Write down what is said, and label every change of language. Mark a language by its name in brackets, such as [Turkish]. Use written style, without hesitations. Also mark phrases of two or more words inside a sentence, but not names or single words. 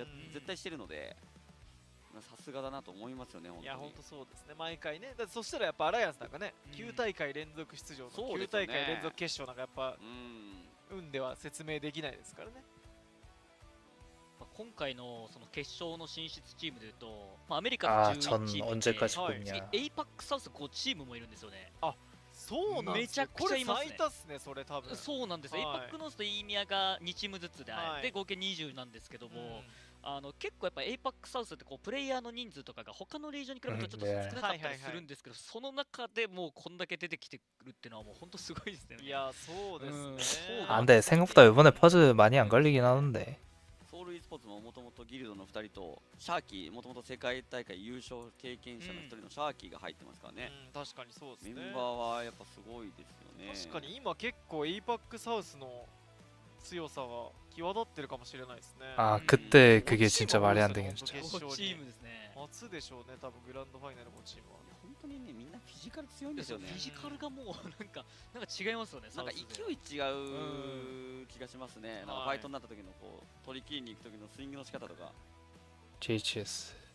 [Japanese] 絶対してるので、さすがだなと思いますよね。本いや、当に本当そうですね、毎回ね。だってそしたらやっぱアライアンスなんかね、うん 9大会連続出場の9 そうですよね大会連続決勝なんかやっぱうん運では説明できないですからね。まあ今回のその決勝の進出チームでいうと、まあ、アメリカの [Korean] 아, [Japanese] 11 [Korean] 전 [Japanese] チーム [Korean] 언제까지 [Japanese] はい [Korean] 뽑냐. [Japanese] エイパックサウス5チームもいるんですよね。そうなんですよ、めちゃくちゃいますねこれ最多っすね、それ多分。そうなんですよ、はいエイパックノースとイーミアが2チームずつで、はいで合計20なんですけども、うん結構やっぱエイパックサウスってこうプレイヤーの人数とかが他のリージョンに比べるとちょっとうんね少なかったりするんですけど、その中でもうこんだけ出てきてくるっていうのはもう本当すごいですね。いや、そうですね。そう [Korean] 아, 근데 생각보다 이번에 퍼즐 많이 안 걸리긴 하는데. [Japanese] ソウル e スポーツももともとギルドの2人とシャーキー、もともと世界大会優勝経験者の1人のシャーキーが入ってますからね。うん、確かにそうですね。メンバーはやっぱすごいですよね。確かに今結構エイパックサウスの強さが際立ってるかもしれないですね。 [Korean] 아, 그때 그게 진짜 말이 안 되긴 [Japanese] 5 [Korean] 했죠. [Japanese] チームですね。初でしょうね、多分グランドファイナル5チームは。本当にね、みんなフィジカル強いんですよねフ。ィジカルがもうなんか違いますよね。なんかサウスで勢い違う気がしますね。なんかはいファイトになった時のこう取り切りに行く時のスイングの仕方とか。 JHS.